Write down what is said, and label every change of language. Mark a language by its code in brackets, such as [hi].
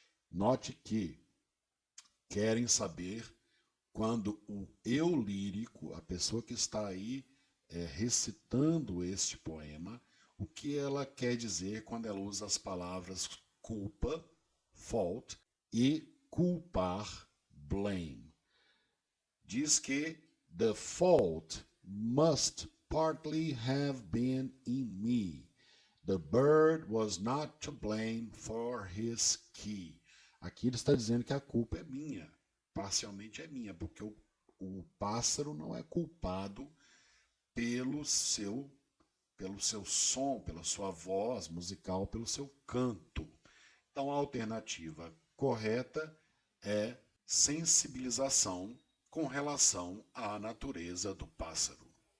[pt] Note que querem saber quando o eu lírico, a pessoa que está aí recitando este poema, o que ela quer dizer quando ela usa as palavras culpa, fault, e culpar, blame. Diz que [en] the fault must partly have been in me. The bird was not to blame for his key. [pt] Aqui ele está dizendo que a culpa é minha, parcialmente é minha, porque o pássaro não é culpado pelo seu som, pela sua voz musical, pelo seu canto. Então a alternativa correta é sensibilização com relação à natureza do pássaro.